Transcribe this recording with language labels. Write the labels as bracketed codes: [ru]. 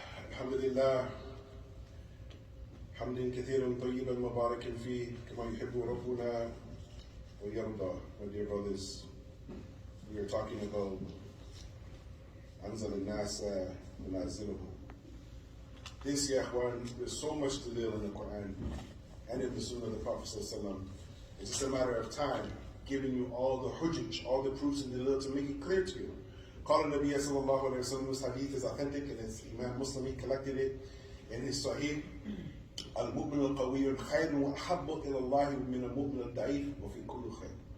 [ar] الحمد لله حمدا كثيرا طيبا مباركا فيه كما يحب ربنا ويرضى. [en] My dear brothers, we are talking about [ar] أنزل الناس منازلهم. [en] This, [ar] ya ikhwan, [en] there's so much to deal in the Quran and in the Sunnah of the Prophet ﷺ. It's just a matter of time, giving you all the hujjaj, all the proofs and dalil to make it clear to you. [ar] قال النبي صلى الله عليه وسلم, [en] this hadith is authentic, and it's Imam Muslim, he collected it in his Sahih. [ar] المؤمن القوي خير وأحب إلى الله من المؤمن الضعيف وفي كل خير.